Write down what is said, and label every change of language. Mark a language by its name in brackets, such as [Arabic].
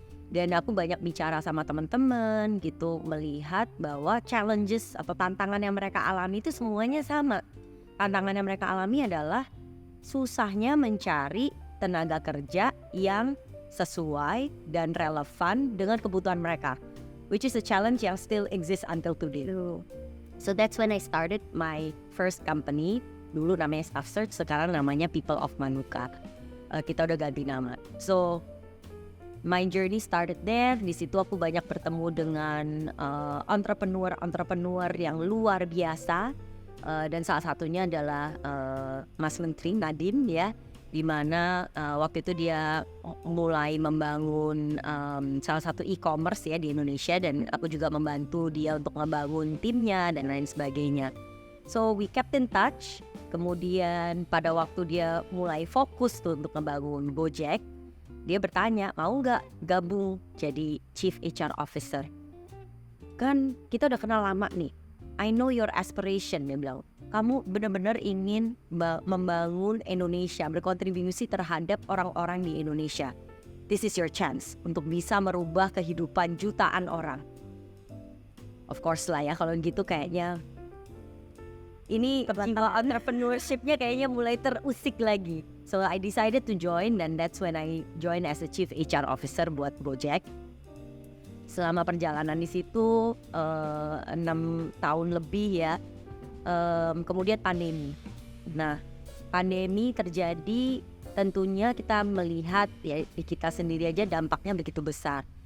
[Indonesian] Dan aku banyak bicara sama teman-teman gitu, melihat bahwa challenges atau tantangan yang mereka alami itu semuanya sama. tantangan yang mereka alami adalah susahnya mencari tenaga kerja yang sesuai dan relevan dengan kebutuhan mereka, [English] which is a challenge [Indonesian] yang [English] still exists until today. So that's when I started my first company. [Indonesian] Dulu namanya Staff Search, sekarang namanya People of Manuka. Kita udah ganti nama. [English] So my journey started there. [Indonesian] Di situ aku banyak bertemu dengan entrepreneur yang luar biasa, dan salah satunya adalah Mas Menteri Nadiem ya, di mana waktu itu dia mulai membangun salah satu e-commerce ya di Indonesia, dan aku juga membantu dia untuk membangun timnya dan lain sebagainya. [English] So we kept in touch. [Indonesian] Kemudian pada waktu dia mulai fokus tuh untuk membangun Gojek, dia bertanya mau nggak gabung jadi Chief HR Officer. Kan kita udah kenal lama nih. [English] I know your aspiration, [Indonesian] dia bilang. Kamu benar-benar ingin membangun Indonesia, berkontribusi terhadap orang-orang di Indonesia. [English] This is your chance [Indonesian] untuk bisa merubah kehidupan jutaan orang. [English] Of course [Indonesian] lah ya, kalau gitu kayaknya ini jiwa entrepreneurship-nya kayaknya mulai terusik lagi. [English] So I decided to join, and that's when I joined as a Chief HR Officer buat Gojek. [Indonesian] Selama perjalanan di situ 6 tahun lebih ya. Kemudian pandemi. Nah, pandemi terjadi, tentunya kita melihat ya di kita sendiri aja dampaknya begitu besar.